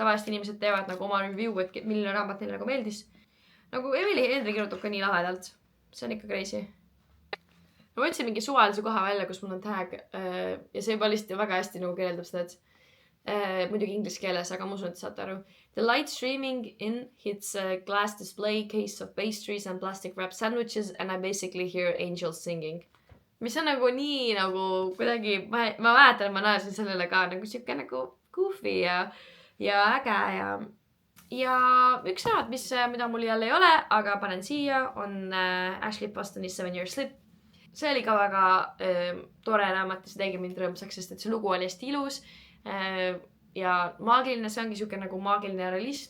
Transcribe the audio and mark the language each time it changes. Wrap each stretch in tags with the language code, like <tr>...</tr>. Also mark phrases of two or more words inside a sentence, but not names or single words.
<et>Tavaliselt inimesed teevad nagu oma review, et milline raamat neile nagu meeldis. Nagu Emily Henry kirjutab ka nii lahedalt. See on ikka crazy. Ma võtsin mingi suvalise koha välja, kus mul on tag ja see juba lihtsalt väga hästi nagu kirjeldab seda, et muidugi inglise keeles, aga ma usun, et saate aru.</et> <en>The light streaming in hits a glass display case of pastries and plastic wrap sandwiches and I basically hear angels singing.</en> <et>Mis on nagu nii nagu kuidagi, ma mäletan, ma naersin sellele ka nagu siuke nagu goofy ja äge ja üks raamat, mida mul jälle ei ole, aga panen siia, on Ashley Bostoni 7 Year Slip. See oli ka väga tore raamat ja see tegi mind rõõmsaks, sest et see lugu oli hästi ilus ja maagiline, see ongi siuke nagu maagiline realism.</et>